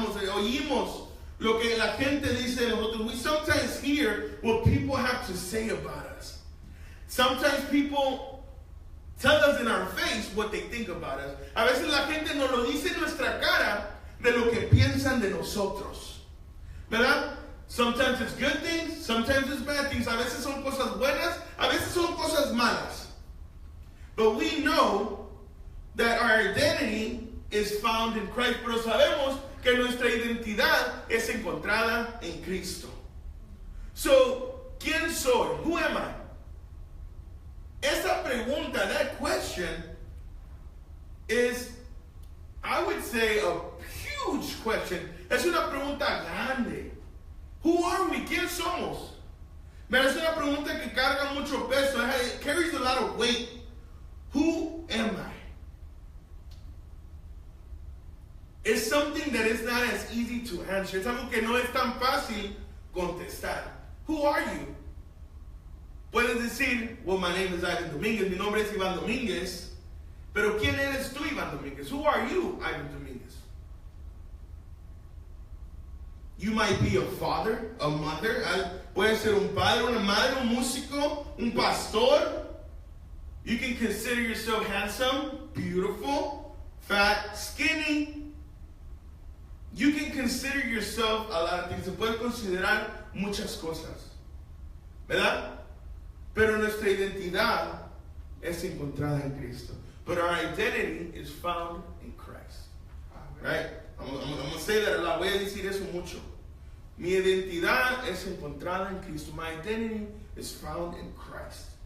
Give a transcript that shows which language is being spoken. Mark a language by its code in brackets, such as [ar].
[es] oímos lo que la gente dice de nosotros. [en] We sometimes hear what people have to say about us. Sometimes people tell us in our face what they think about us. [es] A veces la gente nos lo dice en nuestra cara de lo que piensan de nosotros. ¿Verdad? [en] Sometimes it's good things, sometimes it's bad things. [es] A veces son cosas buenas, a veces son cosas malas. [en] But we know that our identity is found in Christ. [es] Pero sabemos que nuestra identidad es encontrada en Cristo. [en] So, [es] ¿quién soy? [en] Who am I? [es] Esa pregunta, [en] that question, is, I would say, a huge question. [es] Es una pregunta grande. [en] Who are we? [es] ¿Quién somos? Pero es una pregunta que carga mucho peso. [en] It carries a lot of weight. Who am I? It's something that is not as easy to answer. [es] Es algo que no es tan fácil contestar. [en] Who are you? [es] Puedes decir, [en] well, my name is Ivan Dominguez, [es] mi nombre es Iván Domínguez, pero ¿quién eres tú, Iván Domínguez? [en] Who are you, Ivan Domínguez? You might be a father, a mother, [es] puede ser un padre, una madre, un músico, un pastor. [en] You can consider yourself handsome, beautiful, fat, skinny. You can consider yourself a lot of things. [es] Se puede considerar muchas cosas, ¿verdad? Pero nuestra identidad es encontrada en Cristo. [en] But our identity is found in Christ. Right? I'm going to say that a lot. [es] Voy a decir eso mucho. Mi identidad es encontrada en Cristo. [en] My identity is found in Christ.